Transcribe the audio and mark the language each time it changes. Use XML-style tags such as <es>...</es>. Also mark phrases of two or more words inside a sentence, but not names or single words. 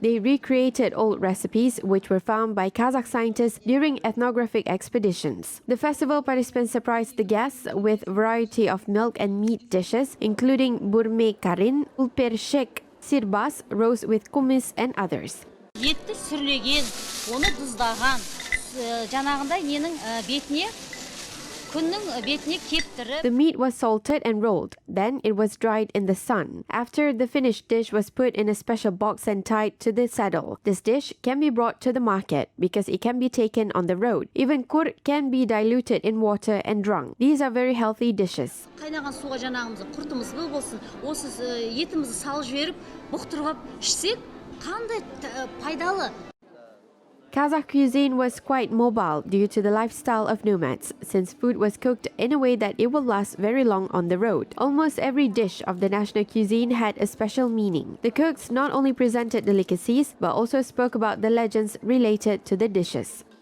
<en>They recreated old recipes which were found by Kazakh scientists during ethnographic expeditions. The festival participants surprised the guests with a variety of milk and meat dishes, including burme karin, ulpershek, sirbas, roast with kumis, and others.</en> <kk>Етті сүрлеген, оны тұздаған, жаңағындай ненің бетіне</kk> <en>The meat was salted and rolled. Then it was dried in the sun. After, the finished dish was put in a special box and tied to the saddle. This dish can be brought to the market because it can be taken on the road. Even kur can be diluted in water and drunk. These are very healthy dishes.</en> <kk>Қайнаған суға жаңағымызды құртымыз болсын, осы етімізді салып жіберіп, бұқтырып ішсек, қандай пайдалы.</kk> <en>Kazakh cuisine was quite mobile due to the lifestyle of nomads, since food was cooked in a way that it will last very long on the road. Almost every dish of the national cuisine had a special meaning. The cooks not only presented delicacies, but also spoke about the legends related to the dishes.</en>